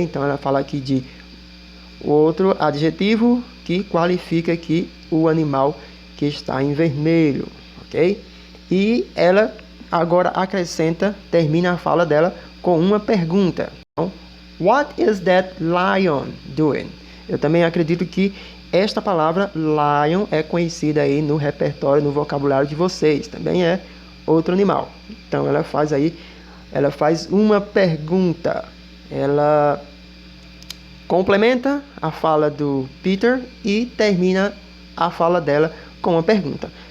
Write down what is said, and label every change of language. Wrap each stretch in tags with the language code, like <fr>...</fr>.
<pt>Então, ela fala aqui de outro adjetivo que qualifica aqui o animal que está em vermelho, ok? E ela agora acrescenta, termina a fala dela com uma pergunta. Então,</pt> <en>what is that lion doing?</en> <pt>Eu também acredito que esta palavra lion é conhecida aí no repertório, no vocabulário de vocês. Também é outro animal. Então ela faz uma pergunta. Ela complementa a fala do Peter e termina a fala dela com uma pergunta.</pt>